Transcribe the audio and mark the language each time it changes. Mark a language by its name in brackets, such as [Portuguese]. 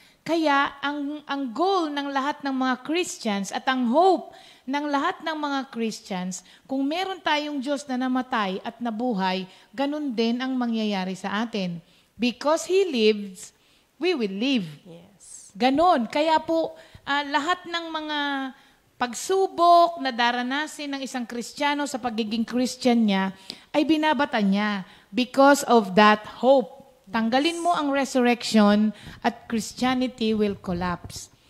[Filipino] Kaya ang goal ng lahat ng mga Christians at ang hope ng lahat ng mga Christians, kung meron tayong Diyos na namatay at nabuhay, ganun din ang mangyayari sa atin. [English] Because He lives, we will live. [Filipino] Yes. Ganon. Kaya po, lahat ng mga pagsubok na daranasin ng isang Kristiyano sa pagiging Christian niya, ay binabatan niya [English] because of that hope. [Filipino] Tanggalin mo ang resurrection at [English] Christianity will collapse.